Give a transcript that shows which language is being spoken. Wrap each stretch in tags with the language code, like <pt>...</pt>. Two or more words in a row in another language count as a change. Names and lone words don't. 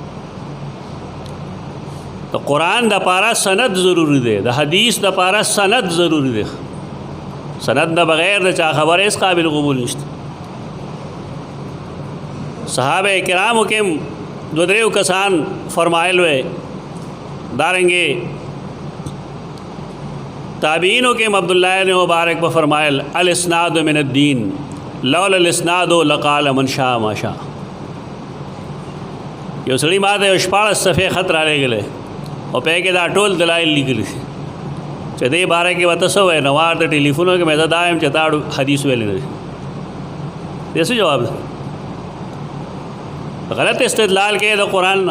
<ps>د قرآن دپاره سند ضروري دی، د حدیث دپاره سند ضروري دی. سند نه بغیر د چا خبره هیڅ قابل قبول نشته. صحابه کرامو کې دو دریو کسان فرمایل وی، دارنګې تابعینو کې عبداللہ نے مبارک په فرمایل</ps> <ar>الاسناد من الدین لولا الاسناد لقال من شاء ما شاء.</ar> <ps>یو سړي ما ته 14 صفحې خط رالیږلی او په کې دا ټول دلایل لیکلي چې دې باره کې ورته څه وایي. نو ما ورته ټلیفون وکړ، مې زه دا یم چې تا حدیث ویلی نه دی. دې څه جواب دی؟ غلط استدلال کې د قرآن نه.</ps>